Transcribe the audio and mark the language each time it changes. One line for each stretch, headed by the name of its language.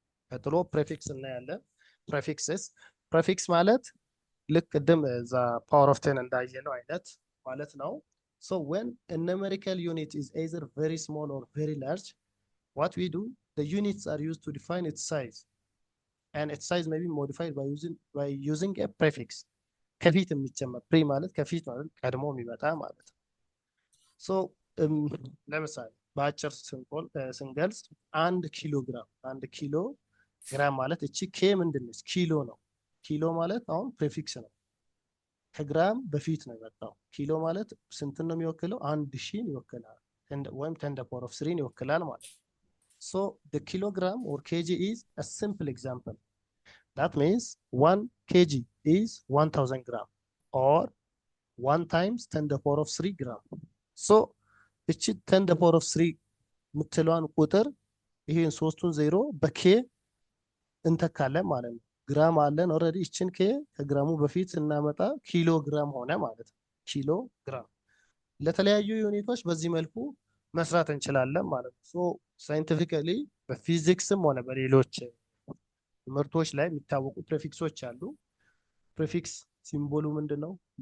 Amharic: ቀጥሎ ፕሬፊክስ እናያለን። ፕሬፊክስ ማለት ልክ ቅድም እዛ ፓወር ኦፍ 10 እንዳየነው አይነት ማለት ነው።
English: so when a numerical unit is either very small or very large, what we do, the units are used to define its size, and its size may be modified by using a prefix.
Amharic: ከፊት የሚጨመር ማለት ከፊት ማለት ቀድሞ የሚመጣ ማለት ነው። so ለምሳሌ በአጭር ስንገልጽ 1 ኪሎ ግራም ማለት እቺ ኬ ምንድን ነች? ኪሎ ነው። ኪሎ ማለት አሁን ፕሬፊክስ ነው። ከግራም በፊት ነው የመጣው። ኪሎ ማለት ስንትን ነው የሚወክለው? 1000ን ይወክላል ወይም 10 ደ ፓወር ኦፍ 3 ይወክላል ማለት ነው።
English: So the kilogram or kg is a simple example. That means 1 kg is 1000 gram or 1 times 10 the power of 3 gram.
Amharic: So እቺ 10 the power of 3 የምትለዋን ቁጥር ይሄን ሶስቱን ዜሮ በኬ እንተካለን ማለት ነው። ግራም አለን ኦልሬዲ። እቺን ኬ ከግራሙ በፊት እናመጣ ኪሎ ግራም ሆነ ማለት ነው። ኪሎ ግራም ለተለያዩ ዩኒቶች በዚህ መልኩ መስራት እንችላለን ማለት ነው። ሶ ሳይንቲፊካሊ በፊዚክስም ሆነ በሌሎች ትምህርቶች ላይ የሚታወቁ ፕሬፊክሶች አሉ። ፕሬፊክስ ሲምቦሉ ምንድን ነው?